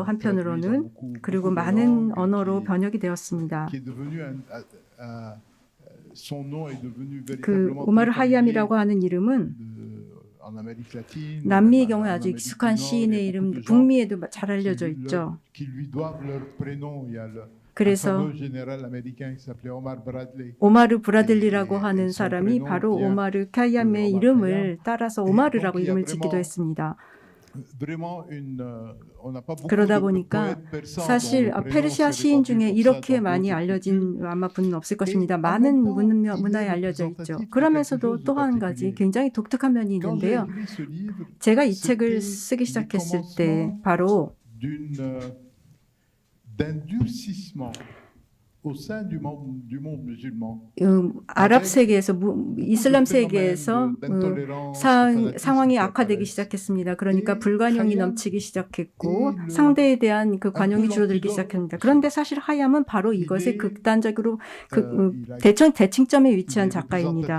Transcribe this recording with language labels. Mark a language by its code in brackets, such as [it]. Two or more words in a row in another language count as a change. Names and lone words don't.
[ko] 한편으로는 그리고 많은 언어로 번역이 되었습니다. 그 오마르 하이암이라고 하는 이름은 남미의 경우에 아주 익숙한 시인의 이름, 북미에도 잘 알려져 있죠. 그래서 [fr] fameux général américain qui s'appelait Omar Bradley. [ko] 오마르 브라들리라고 하는 사람이 바로 오마르 카이암의 이름을 따라서 오마르라고 이름을 짓기도 했습니다. [fr] Vraiment on n'a pas beaucoup [ko] 그러다 [fr] de [ko] 보니까 [fr] poètes persans [ko] 사실 [fr] dont le prénom [ko] 페르시아 [fr] serait [ko] 시인 [fr] connu [ko] 중에 [fr] comme ça [ko] 이렇게 [fr] dans [ko] 많이 [fr] d'autres [ko] 알려진 아마 분은 없을 것입니다. [fr] Et en [ko] 많은 [fr] même temps, [ko] 문화에 [fr] il est [ko] 알려져 있죠. [fr] représentatif de [ko] 그러면서도 [fr] quelque chose [ko] 또 [fr] de [ko] 한 가지 [fr] particulier. [ko] 굉장히 독특한 면이 [fr] Quand j'ai [ko] 있는데요. [fr] écrit ce livre, [ko] 제가 이 책을 [fr] c'était [ko] 쓰기 [fr] le [ko] 시작했을 때 [fr] commencement [ko] 바로 [fr] d'un durcissement au sein du monde musulman. [ko] 아랍 세계에서 이슬람 세계에서 상황이 악화되기 시작했습니다. 그러니까 불관용이 넘치기 시작했고 상대에 대한 그 관용이 줄어들기 시작합니다. 그런데 사실 하얌은 바로 이것의 극단적으로 대칭점에 위치한 작가입니다.